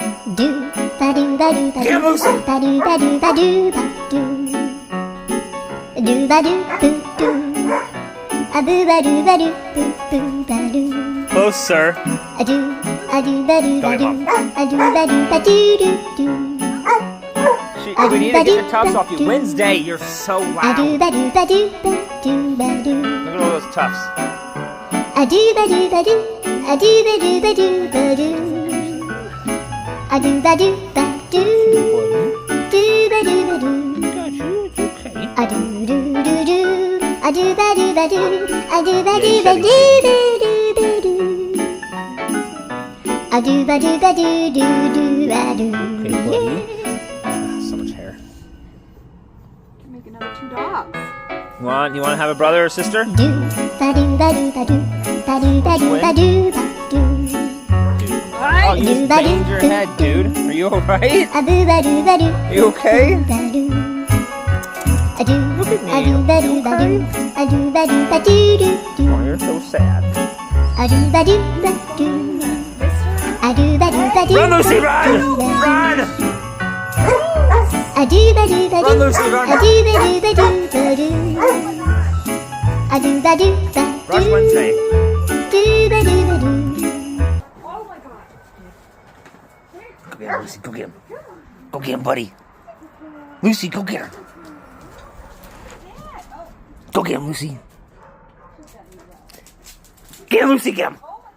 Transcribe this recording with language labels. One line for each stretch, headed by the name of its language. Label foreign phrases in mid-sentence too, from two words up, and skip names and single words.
English: Do ba do ba do ba Get him, Lucy. ba do ba do ba do ba do. Do ba do boo do. A boo ba do ba do boo boo ba do. Close, sir. A do ba do ba do. A do ba do ba do do do. We need to get the tufts off you. Wednesday, you're so A do loud. ba do ba do ba do ba do. Look at all those tufts. A do ba do ba do. A do ba do ba do ba do. A do ba do ba do. Do ba do ba do. Got you. It's okay. A do do do do. A do ba do ba do. A do ba do ba do ba do ba do. A do ba do ba do do do ba do. Okay, buddy. So much hair. Can make another 2 dogs. You want to have a brother or sister? Do ba do ba do ba do. Ba do ba do ba do ba do. Oh, you just banged your head, dude. Are you alright? A boo ba do ba do. Are you okay? Ba do. A do. Look at me. A do ba do ba do. A do ba do ba do do do. Oh, you're so sad. A do ba do ba do. A do ba do ba do. Run, Lucy, run! Run! A do ba do ba do. Run, Lucy, run! A do ba do ba do ba do. A do ba do ba do. Rush Wednesday. Do ba do ba do. Oh my god. Go get him, Lucy. Go get him. Go get him, buddy. Lucy, go get her. Go get him, Lucy. Get him, Lucy. Get him.